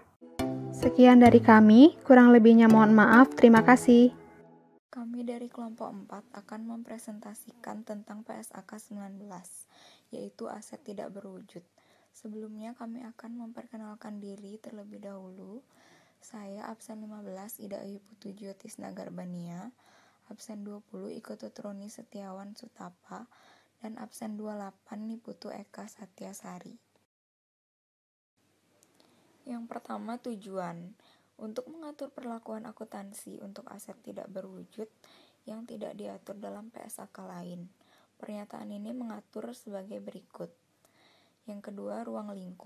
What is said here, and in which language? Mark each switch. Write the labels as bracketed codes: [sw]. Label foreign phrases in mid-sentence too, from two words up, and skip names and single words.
[id] Sekian dari kami, kurang lebihnya mohon maaf, terima kasih. Kami dari kelompok 4 akan mempresentasikan tentang PSAK 19, yaitu aset tidak berwujud. Sebelumnya kami akan memperkenalkan diri terlebih dahulu. Saya absen 15 Ida Ayu Putu Tisna Garbania, absen 20 Iko Tutroni Setiawan Sutapa, dan absen 28 Niputu Eka Satyasari. Yang pertama, tujuan. Untuk mengatur perlakuan akuntansi untuk aset tidak berwujud yang tidak diatur dalam PSAK lain. Pernyataan ini mengatur sebagai berikut. Yang kedua, ruang lingkup.